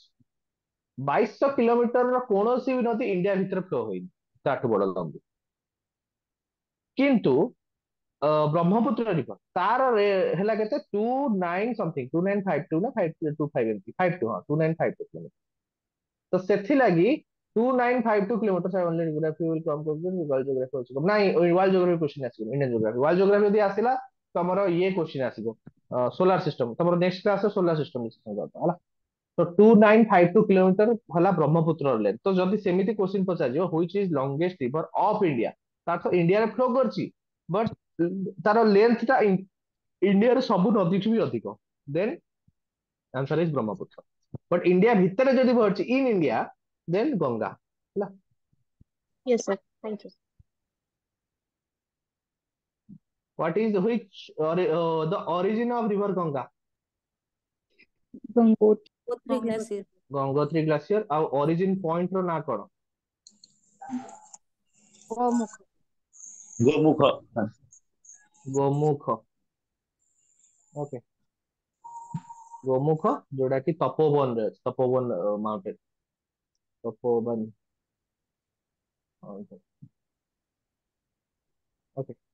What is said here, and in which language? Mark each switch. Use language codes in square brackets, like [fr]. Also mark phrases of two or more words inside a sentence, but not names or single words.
[or] 2200 କିଲୋମିଟର କୌଣସି ବି ନଦୀ ଇଣ୍ଡିଆ ଭିତରେ ଫ୍ଲୋ ହେଇନି ତାଠୁ ବଡ ନଦୀ। କିନ୍ତୁ ବ୍ରହ୍ମପୁତ୍ର ରିଭର ତାର ହେଲା କେତେ 29 ସମଥିଙ୍ଗ 2952 ନା 525 ଏମିତି 52 ହଁ 2952 କିଲୋମିଟର। ତ ସେଥିଲାଗି 2952 କିଲୋମିଟର [en] only geography will come question world geography also ନାଇଁ world geography question ଆସିବ ଇଣ୍ଡିଆନ geography world geography [or] ଯଦି ଆସିଲା ତମର ଇଏ [en] question ଆସିବ solar system ତମର next class solar system ହେଲା। [or] ତ 2952 କିଲୋମିଟର ହେଲା ବ୍ରହ୍ମପୁତ୍ର ଲେନ୍ଥ। ତ ଯଦି ସେମିତି କ୍ୱେଶ୍ଚିନ୍ ପଚାରିବ [en] which is longest river of India [or] ତାର ତ ଇଣ୍ଡିଆରେ ଫ୍ଲୋ କରୁଛି ବଟ ତାର ଲେନ୍ଥ ଟା ଇଣ୍ଡିଆର ସବୁ ନଦୀଠୁ ବି ଅଧିକ [en] then answer is [or] ବ୍ରହ୍ମପୁତ୍ର। ବଟ ଇଣ୍ଡିଆ ଭିତରେ ଯଦି ବଢିଛି [en] in India [or] ଦେନ୍ ଗଙ୍ଗା ହେଲା। [en] Yes, sir. Thank you. What is the origin of river Ganga? गंगोत्री। Gangotri Glacier. [or] ଗଙ୍ଗୋତ୍ରୀ ଗ୍ଲାସିୟର ଆଉ [en] origin point [or] ର ନାଁ କଣ? ଗୋମୁଖ। ଗୋମୁଖ। ଗୋମୁଖ ଓକେ ଗୋମୁଖ ଯୋଉଟା କି ତପୋବନ ରେ ଅଛି ତପୋବନ ମାଉଣ୍ଟେନ ତପୋବନ ଓକେ।